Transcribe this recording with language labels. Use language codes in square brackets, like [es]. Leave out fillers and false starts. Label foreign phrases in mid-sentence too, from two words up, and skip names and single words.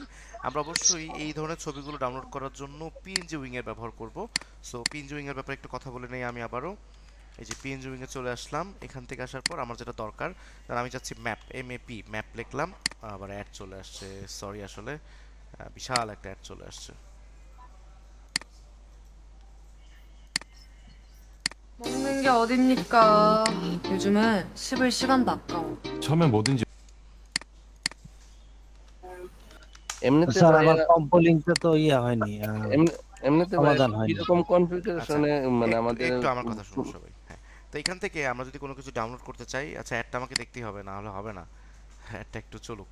[bn] আমরা অবশ্যই এই ধরনের ছবিগুলো ডাউনলোড করার জন্য পিএনজি উইং এর ব্যবহার করব। সো পিএনজি উইং এর ব্যাপারে একটু কথা বলে নেই আমি আবারও। এই যে পিএনজি উইং এ চলে আসলাম, এখান থেকে আসার পর আমার যেটা দরকার, আমি চাচ্ছি ম্যাপ, MAP ম্যাপ লিখলাম, আবার অ্যাড চলে আসছে, সরি আসলে বিশাল একটা অ্যাড চলে আসছে। [ko] 먹는 게 어딥니까? 요즘은 씹을 시간도 아까워. 처음에 뭐든지 [bn] এমনিতে স্যার আমার কম্পোলিংটা তো ইয়া হয়নি, এমনিতে সমাধান হয়নি। এরকম কনফিগারেশনে মানে আমাদের একটু আমার কথা শুনুন সবাই। হ্যাঁ, তো এখান থেকে আমরা যদি কোনো কিছু ডাউনলোড করতে চাই, আচ্ছা অ্যাডটা আমাকে দেখতেই হবে, না হলে হবে না, অ্যাডটা একটু চলুক।